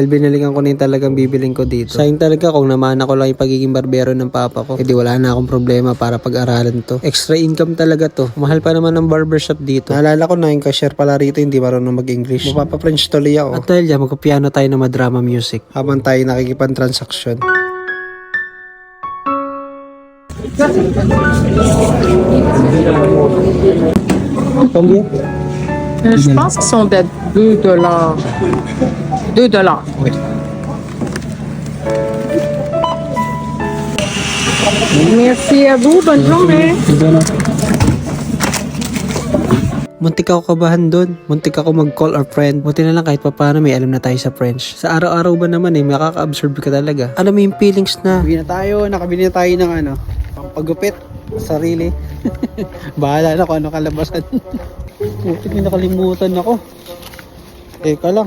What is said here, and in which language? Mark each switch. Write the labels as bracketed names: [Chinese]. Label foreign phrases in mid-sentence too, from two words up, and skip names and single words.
[Filipino] Dahil binalikan ko na yung talagang bibiling ko dito. Sayang talaga kung namana ko lang yung pagiging barbero ng papa ko. Edi wala na akong problema para pag-aralan to. [English] Extra income [Filipino] talaga to. Mahal pa naman ng barbershop dito. Naalala ko na yung cashier pala rito hindi marunong mag-English. Mapapa-French tuloy ako. At dahil dyan, magpiano tayo ng madrama music habang tayo nakikipag-transaction. [French] Combien? Je pense qu'ils sont de $2. $2. Oui. Merci à vous. Bonne journée. [Filipino] Muntik ako kabahan doon. Muntik ako mag- [English] call our friend. [Filipino] Buti na lang kahit papaano may alam na tayo sa French. Sa araw-araw ba naman makaka-absorb ka talaga. Alam mo yung feelings na. Nakabili na tayo ng pampagupit. Sarili. Bahala na kung ano kalabasan. Putik, nakalimutan ako. Teka lang.